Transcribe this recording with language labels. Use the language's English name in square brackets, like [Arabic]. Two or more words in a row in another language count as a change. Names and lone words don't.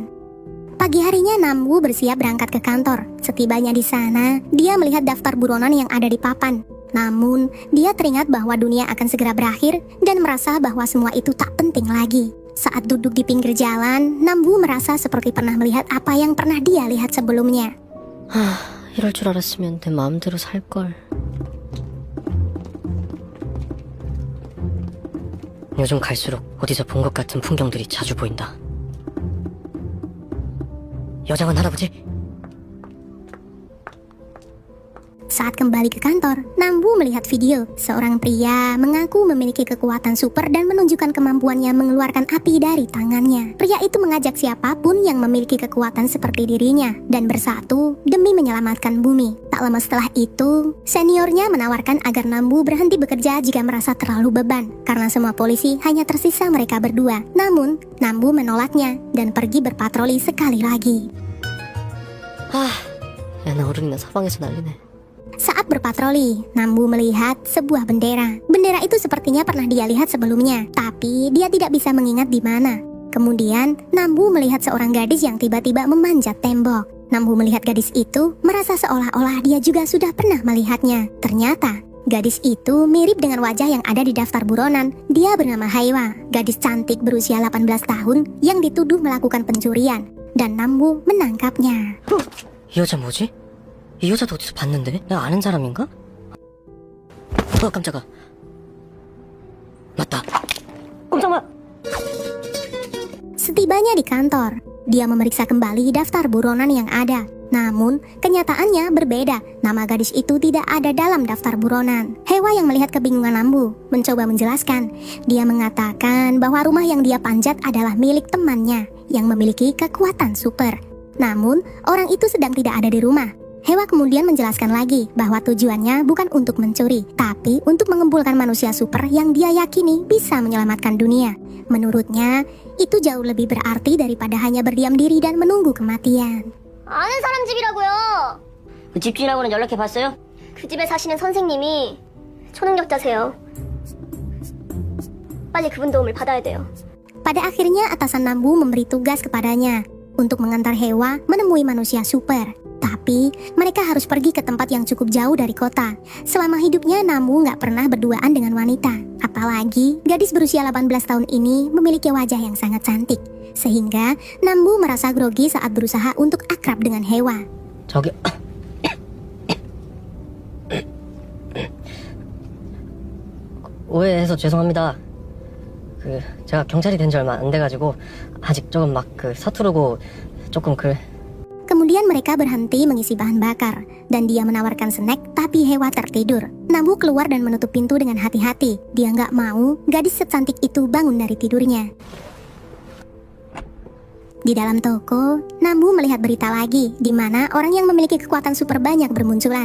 [Indonesian] Pagi harinya Namwoo bersiap berangkat ke kantor. Setibanya di sana, dia melihat daftar buronan yang ada di papan. Namun, dia teringat bahwa dunia akan segera berakhir dan merasa bahwa semua itu tak penting lagi. Saat duduk di pinggir jalan, Namwoo merasa seperti pernah melihat apa yang pernah dia lihat sebelumnya. [Korean] 이럴 줄 알았으면 내 마음대로 살걸. 요즘 갈수록 어디서 본 것 같은 풍경들이 자주 보인다. 여장한 할아버지? [Indonesian] Saat kembali ke kantor, Namwoo melihat video. Seorang pria mengaku memiliki kekuatan super dan menunjukkan kemampuannya mengeluarkan api dari tangannya. Pria itu mengajak siapapun yang memiliki kekuatan seperti dirinya dan bersatu demi menyelamatkan bumi. Tak lama setelah itu, seniornya menawarkan agar Namwoo berhenti bekerja jika merasa terlalu beban, karena semua polisi hanya tersisa mereka berdua. Namun, Namwoo menolaknya dan pergi berpatroli sekali lagi. [Korean] 야, 나 어른이나 사방에서 난리네. [Indonesian] Saat berpatroli, Namwoo melihat sebuah bendera. Bendera itu sepertinya pernah dia lihat sebelumnya, tapi dia tidak bisa mengingat di mana. Kemudian, Namwoo melihat seorang gadis yang tiba-tiba memanjat tembok. Namwoo melihat gadis itu, merasa seolah-olah dia juga sudah pernah melihatnya. Ternyata, gadis itu mirip dengan wajah yang ada di daftar buronan. Dia bernama Haewa, gadis cantik berusia 18 tahun yang dituduh melakukan pencurian. Dan Namwoo menangkapnya. [Korean] 이 여자 뭐지? 이 여자도 어디서 봤는데? 내가 아는 사람인가? 깜짝아. 맞다. 깜짝아. [Indonesian] Setibanya di kantor, dia memeriksa kembali daftar buronan yang ada. Namun, kenyataannya berbeda. Nama gadis itu tidak ada dalam daftar buronan. Haewa yang melihat kebingungan Namwoo mencoba menjelaskan. Dia mengatakan bahwa rumah yang dia panjat adalah milik temannya yang memiliki kekuatan super. Namun, orang itu sedang tidak ada di rumah. Haewa kemudian menjelaskan lagi bahwa tujuannya bukan untuk mencuri, tapi untuk mengumpulkan manusia super yang dia yakini bisa menyelamatkan dunia. Menurutnya, itu jauh lebih berarti daripada hanya berdiam diri dan menunggu kematian. [Korean] 아는 사람 집이라고요. 그 집주인하고는 연락해봤어요? 그 집에 사시는 선생님이 초능력자세요. 빨리 그분 도움을 받아야 돼요. [Indonesian] Pada akhirnya atasan Namwoo memberi tugas kepadanya untuk mengantar Haewa menemui manusia super. Tapi mereka harus pergi ke tempat yang cukup jauh dari kota. Selama hidupnya Namwoo nggak pernah berduaan dengan wanita. Apalagi gadis berusia 18 tahun ini memiliki wajah yang sangat cantik. Sehingga Namwoo merasa grogi saat berusaha untuk akrab dengan Haewa. [Korean] 저기... 오해해서 죄송합니다. 제가 경찰이 된 지 얼마 안 돼가지고 아직 조금 서투르고 조금 [Indonesian] Kemudian mereka berhenti mengisi bahan bakar dan dia menawarkan snack, tapi Haewa tertidur. Namwoo keluar dan menutup pintu dengan hati-hati. Dia nggak mau gadis secantik itu bangun dari tidurnya. Di dalam toko, Nambu melihat berita lagi di mana orang yang memiliki kekuatan super banyak bermunculan.